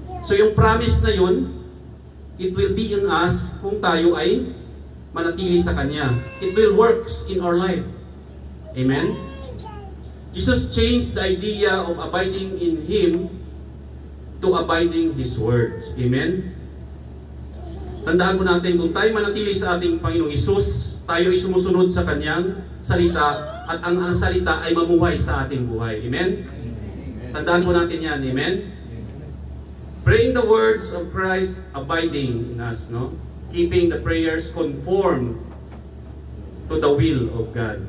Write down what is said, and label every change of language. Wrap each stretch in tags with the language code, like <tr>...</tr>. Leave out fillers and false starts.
<tl>So yung promise na yun,</tl> <en>it will be in us</en> <tl>kung tayo ay manatili sa Kanya.</tl> <en>It will work in our life. Amen? Jesus changed the idea of abiding in Him to abiding His Word.</en> <tl>Amen? Tandaan po natin, kung tayo manatili sa ating Panginoong Hesus, tayo ay sumusunod sa Kanyang salita at ang salita ay mamuhay sa ating buhay. Amen? Tandaan po natin yan. Amen?</tl> <en>Praying the words of Christ abiding in us, no? Keeping the prayers conformed to the will of God.</en>